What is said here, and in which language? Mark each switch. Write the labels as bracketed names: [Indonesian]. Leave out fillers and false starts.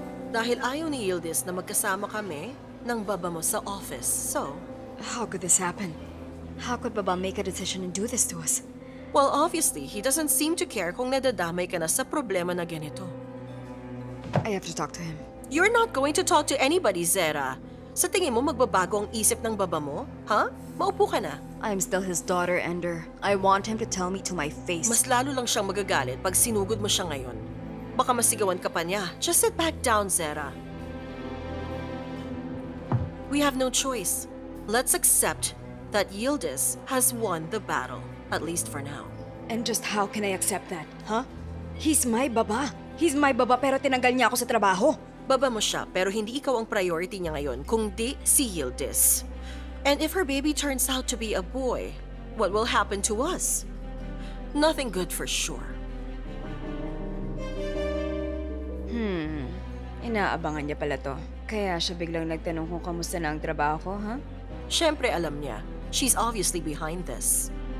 [Filipino] Dahil ayaw ni Yildiz na magkasama kami ng baba mo sa office. [English] So, How could this happen? How could Baba make a decision and do this to us? well, obviously, he doesn't seem to care [Filipino] kung nadadamay ka na sa problema na ganito. [English] I have to talk to him. You're not going to talk to anybody, Zera. [Filipino] Sa tingin mo, magbabago ang isip ng baba mo? Ha? Maupo ka na. [English] I'm still his daughter, Ender. I want him to tell me to my face. [Filipino] Mas lalo lang siyang magagalit pag sinugod mo siya ngayon. Baka masigawan ka pa niya. [English] Just sit back down, Zera. We have no choice. Let's accept that Yildiz has won the battle, at least for now. And just how can I accept that, huh? He's my Baba. He's my Baba [Filipino] pero tinanggal niya ako sa trabaho. Baba mo siya, pero hindi ikaw ang priority niya ngayon, kundi si Yildiz. [English] And if her baby turns out to be a boy, what will happen to us? Nothing good for sure. [Filipino] Inaabangan niya pala to. Kaya siya biglang nagtanong kung kamusta na ang trabaho ko, ha? Siyempre alam niya. [English] She's obviously behind this.